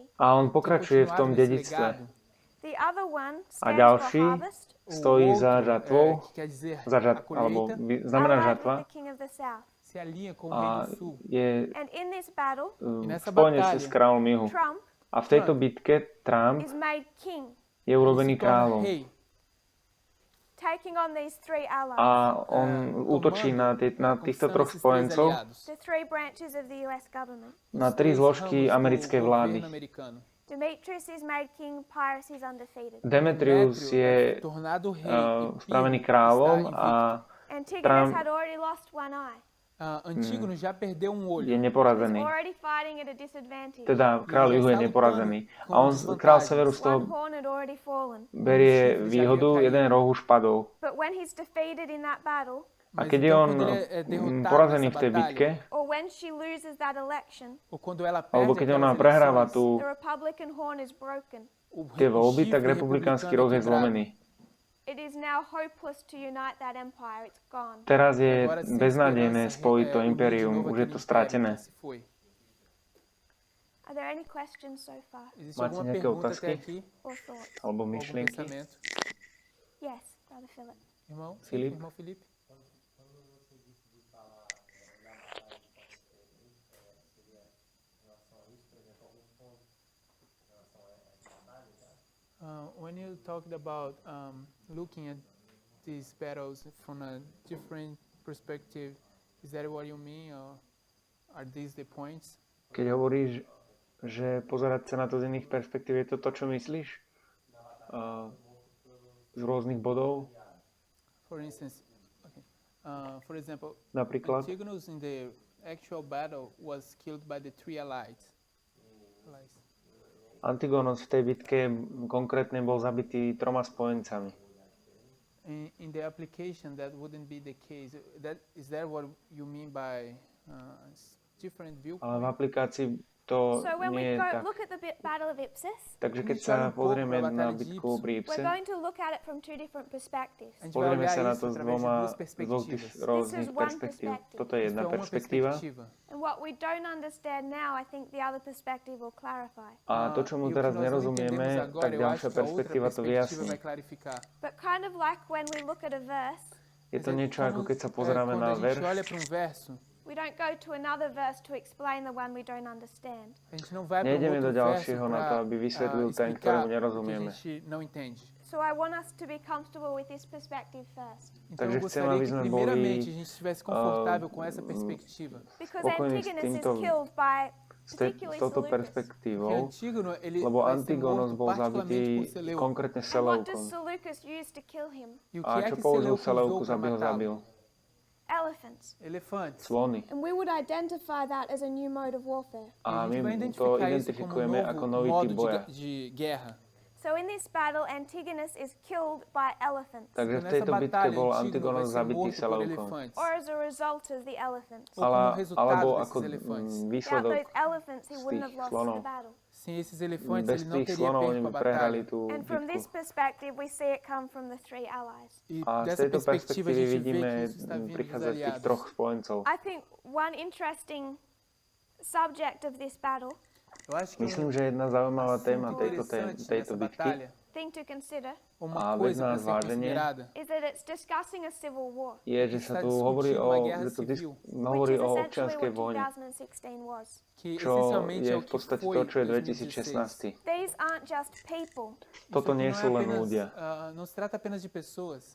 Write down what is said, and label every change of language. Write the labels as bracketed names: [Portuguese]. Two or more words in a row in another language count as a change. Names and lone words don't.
[Slovak] A on pokračuje v tom dedičstve. [English] The other one [Slovak] A [English] stands [Slovak] ďalší [English] for harvest. [Slovak] stojí za žatvou, alebo znamená [English] Allied [Slovak] žatva. [English] with the king of the south. [Portuguese] Se alinha com o [Slovak] A [Portuguese] Rei do Sul. [Slovak] je [English] And in this battle, [Slovak] v spojenectve s kráľom juhu. Trump A v tejto bitke Trump [English] is made king, [Slovak] je urobený [Portuguese] Se torna [Slovak] kráľom. [Portuguese] rei. [English] taking on these three allies. [Slovak] A on útočí na týchto troch spojencov, [English] The three branches of the US government. [Slovak] na tri zložky americkej vlády. [English] Demetrius is made king, Pyrrhus is undefeated. [Slovak] Demetrius je [Portuguese] tornado rei. [Slovak] spravený kráľom a [English] Antigonus had already lost one eye. [Portuguese] Antígono já perdeu olho. [Slovak] je neporazený. [English] Already fighting at a disadvantage. [Slovak] Teda kráľ juhu je neporazený. A on, kráľ severu z toho [English] One horn had already fallen. [Slovak] berie výhodu, jeden roh už padol. [English] But when he's defeated in that battle, [Slovak] A keď je on porazený v tej bitke, [English] or when she loses that election, [Portuguese] Ou quando ela [Slovak] alebo [Portuguese] perde [Slovak] keď ona [Portuguese] aquelas [Slovak] prehráva [Portuguese] eleições, [Slovak] tú, [English] the Republican horn is broken. [Slovak] tie voľby, tak republikánsky roh je zlomený. [English] It is now hopeless to unite that empire. It's gone. [Slovak] Teraz je beznádejné spojiť to impérium, už je to stratené. [English] Are there any questions so far [Portuguese] Existe [Slovak] Máte [Portuguese] alguma [Slovak] nejaké [Portuguese] pergunta [Slovak] otázky? [Portuguese] até aqui? [English] or thoughts? [Slovak] Alebo [Portuguese] Algum [Slovak] myšlienky. [Portuguese] pensamento? [English] Yes, Brother Philip. [Portuguese] Irmão? Filipe? Irmão Felipe? [English] When you talked about looking at these battles from a different perspective, is that what you mean, or are these the points? [Slovak] Keď hovoríš, že pozerať sa na to z iných perspektív, je to to, čo myslíš? Z rôznych bodov? [English] For instance, okay. For example, [Slovak] Napríklad, [English] Antigonus in the actual battle was killed by the three allies. [Slovak] Antigonos v tej bitke konkrétne bol zabitý 3 spojencami. [English] In the application, that wouldn't be the case. Is that what you mean by different viewpoint? [Slovak] Ale v aplikácii to [English] So when [Slovak] nie [English] we [Slovak] je [English] go [Slovak] tak. [English] look at the Battle of Ipse, [Slovak] Takže keď sa pozrieme na bitku pri Ipse, [English] we're going to look at it from two different perspectives. [Portuguese] A gente vai [Slovak] pozrieme [Portuguese] olhar [Slovak] sa na [Portuguese] isso [Slovak] to z [Portuguese] através de duas [Slovak] dvoch [Portuguese] perspectivas. [Slovak] rôznych [English] one [Slovak] perspektív. [English] perspective. [Slovak] Toto je [Portuguese] Isso [Slovak] jedna [Portuguese] é uma [Slovak] perspektíva. [Portuguese] perspectiva. [English] And what we don't understand now, I think the other perspective will clarify. [Slovak] A to, čo mu [Portuguese] E o que [Slovak] teraz [Portuguese] nós não [Slovak] nerozumieme, [Portuguese] entendemos agora, [Slovak] tak [Portuguese] eu acho [Slovak] ďalšia [Portuguese] que a outra [Slovak] perspektíva to [Portuguese] perspectiva [Slovak] vyjasní. [Portuguese] vai clarificar. [English] But kind of like when we look at a verse, [Slovak] Je to niečo, ako keď sa pozeráme na [Portuguese] Quando a gente [Slovak] verš, [Portuguese] olha para verso, [English] we don't go to another verse to explain the one we don't understand. [Portuguese] a gente não vai para [Slovak] nejdeme do [Portuguese] outro verso [Slovak] ďalšieho na to, aby vysvetlil ten, [Portuguese] explicar [Slovak] ktorému [Portuguese] o que a [Slovak] nerozumieme. [Portuguese] gente não entende. [English] So I want us to be comfortable with this perspective first. [Portuguese] Então [Slovak] Takže [Portuguese] eu [Slovak] chcem, [Portuguese] gostaria [Slovak] aby [Portuguese] que [Slovak] sme [Portuguese] primeiramente [Slovak] boli, [Portuguese] a gente estivesse confortável com essa perspectiva. [English] Because [Slovak] Spokojný s [English] Antigonus is [Slovak] týmto- [English] killed by [Slovak] s [English] particularly [Slovak] touto [English] Seleucus. [Slovak] perspektívou, [Portuguese] Porque Antígono, ele [Slovak] lebo [Portuguese] vai ser [Slovak] Antigonos [Portuguese] morto [Slovak] bol [Portuguese] particularmente [Slovak] zabitý [Portuguese] por Seleuco. [Slovak] konkrétne [English] And what does [Slovak] Seleukom. [English] Seleucus use to kill him? [Portuguese] E o [Slovak] A [Portuguese] que é [Slovak] čo [Portuguese] que [Slovak] použil [Portuguese] Seleuco usou [Slovak] Seleukus, [Portuguese] para [Slovak] aby ho zabil? [Portuguese] matá-lo? [English] Elephants. [Portuguese] Elefantes. [Slovak] Slony. [English] And we would identify that as a new mode of warfare. [Slovak] A [Portuguese] A gente vai [Slovak] my to [Portuguese] identificar isso como [Slovak] identifikujeme ako [Portuguese] um [Slovak] nový [Portuguese] novo [Slovak] typ [Portuguese] modo [Slovak] boja. [Portuguese] de guerra. [English] So So in this battle, Antigonus is killed by elephants, [Slovak] Takže v tejto bitke bol Antigonos zabitý selovkom. [English] or as a result of the elephants. [Slovak] Alebo ako [English] Without [Slovak] výsledok [English] those elephants, he [Slovak] z [English] wouldn't [Slovak] tých [English] have lost [Slovak] slonov. [English] the battle. [Portuguese] Sem esses elefantes, [Slovak] Bez [Portuguese] ele não [Slovak] tých [Portuguese] teria [Slovak] slonov oni [Portuguese] perco [Slovak] by [Portuguese] a [Slovak] prehrali [Portuguese] batalha. [Slovak] tú [English] And from this [Slovak] bitku. [English] perspective, we see it come from the three allies. [Portuguese] E [Slovak] A z [Portuguese] dessa [Slovak] tejto [Portuguese] perspectiva a [Slovak] perspektívy [Portuguese] gente vê [Slovak] vidíme [Portuguese] que isso está vindo dos [Slovak] prichádzať tých [Portuguese] aliados. [Slovak] troch spojencov. [English] I think one interesting subject of this battle, [Portuguese] Eu acho que [Slovak] Myslím, že jedna zaujímavá téma [Portuguese] interessante [Slovak] tejto [Portuguese] nessa [Slovak] bitky [Portuguese] batalha, [English] thing to consider, [Portuguese] uma [Slovak] A vec [Portuguese] coisa [Slovak] na [Portuguese] para ser [Slovak] zváženie [Portuguese] considerada, [English] is that it's discussing a civil war, [Slovak] je, že sa tu hovorí o, že tu [English] which [Slovak] hovorí [English] is [Slovak] o [English] essentially [Slovak] občianskej [English] what [Slovak] vojne, [English] 2016 was. [Portuguese] que [Slovak] čo [Portuguese] essencialmente [Slovak] je [Portuguese] é [Slovak] v [Portuguese] o que [Slovak] podstate [Portuguese] foi [Slovak] to, čo je [Portuguese] 2016. [Slovak] 2016. [English] These aren't just people, [Slovak] Toto nie sú len [Portuguese] apenas, [Slovak] ľudia, [Portuguese] não se trata apenas de pessoas,